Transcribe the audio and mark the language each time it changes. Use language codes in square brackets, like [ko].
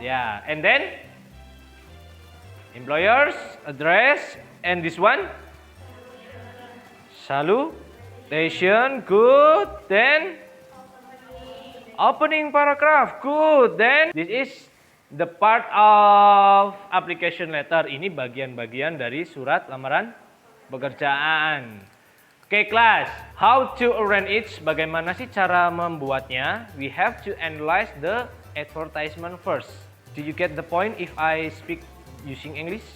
[en] Ya, and then employers, address, and this one? Salutation, good. Then opening paragraph, good. Then this is the part of application letter. [id] Ini bagian-bagian dari surat lamaran pekerjaan. Oke, class. [en] How to arrange it? [id] Bagaimana sih cara membuatnya? [en] We have to analyze the advertisement first. Do you get the point if I speak using English?